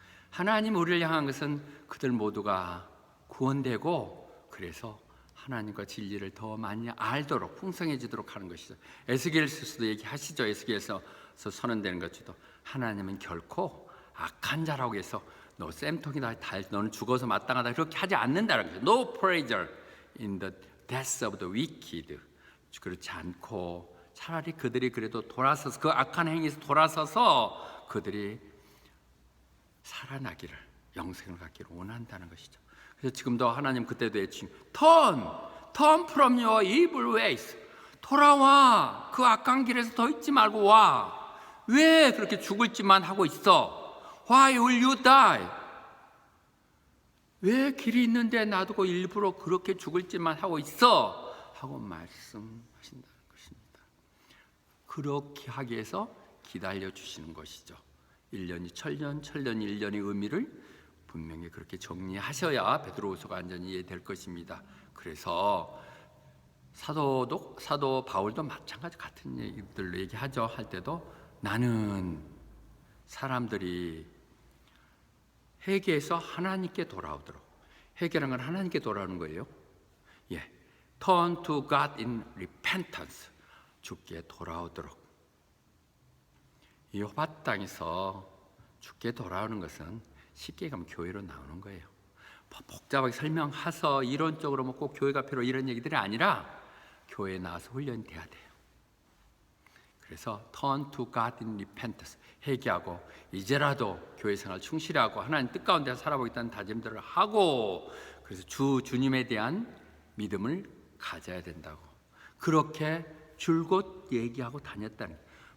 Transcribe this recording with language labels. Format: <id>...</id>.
<ko>하나님 우리를 향한 것은 그들 모두가 구원되고 그래서 하나님과 진리를 더 많이 알도록 풍성해지도록 하는 것이죠. 에스겔서도 얘기하시죠. 에스겔서 선언되는 것도 하나님은 결코 악한 자라고 해서 너 쌤통이다, 너는 죽어서 마땅하다 그렇게 하지 않는다는 거죠.</ko> <en>No pleasure in the death of the wicked.</en> <ko>그렇지 않고 차라리 그들이 그래도 돌아서서 그 악한 행위에서 돌아서서 그들이 살아나기를, 영생을 갖기를 원한다는 것이죠. 그래서 지금도 하나님 그때도 외치는</ko> <en>turn from your evil ways.</en> <ko>돌아와. 그 악한 길에서 더 있지 말고 와. 왜 그렇게 죽을 짓만 하고 있어?</ko> <en>Why will you die?</en> <ko>왜 길이 있는데 놔두고 일부러 그렇게 죽을 짓만 하고 있어? 하고 말씀하신다는 것입니다. 그렇게 하기 위해서 기다려 주시는 것이죠. 1년이 천년, 천년이 1년의 의미를 분명히 그렇게 정리하셔야 베드로후서가 완전히 이해될 것입니다. 그래서 사도 바울도 마찬가지 같은 얘기들로 얘기하죠. 할 때도 나는 사람들이 회개해서 하나님께 돌아오도록, 회개라는 건 하나님께 돌아오는 거예요. 예,</ko> <en>turn to God in repentance,</en> <ko>주께 돌아오도록. 이 호바 땅에서 주께 돌아오는 것은 쉽게 가면 교회로 나오는 거예요. 복잡하게 설명해서 이론적으로 뭐 꼭 교회가 필요 이런 얘기들이 아니라 교회에 나와서 훈련돼야 돼요. 그래서</ko> <en>turn to God in repentance,</en> <ko>회개하고 이제라도 교회 생활 충실히 하고 하나님 뜻 가운데 살아보겠다는 다짐들을 하고, 그래서 주님에 대한 믿음을 가져야 된다고 그렇게 줄곧 얘기하고 다녔다는 거예요.</ko>